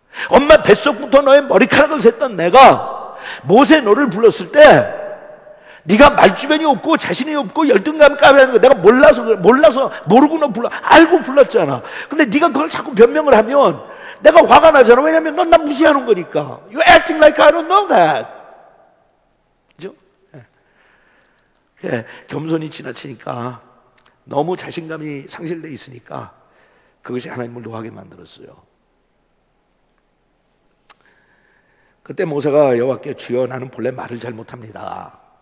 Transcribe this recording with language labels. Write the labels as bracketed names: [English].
[Korean] 엄마 뱃속부터 너의 머리카락을 샜던 내가 모세 너를 불렀을 때 네가 말주변이 없고 자신이 없고 열등감 까매는 거 내가 몰라서 모르고 너 불러 알고 불렀잖아. 근데 네가 그걸 자꾸 변명을 하면 내가 화가 나잖아. 왜냐면 넌 나 무시하는 거니까. [English] You're acting like I don't know that. [Korean] 그죠? 겸손이 지나치니까 너무 자신감이 상실돼 있으니까 그것이 하나님을 노하게 만들었어요. 그때 모세가 여호와께 주여 나는 본래 말을 잘 못합니다.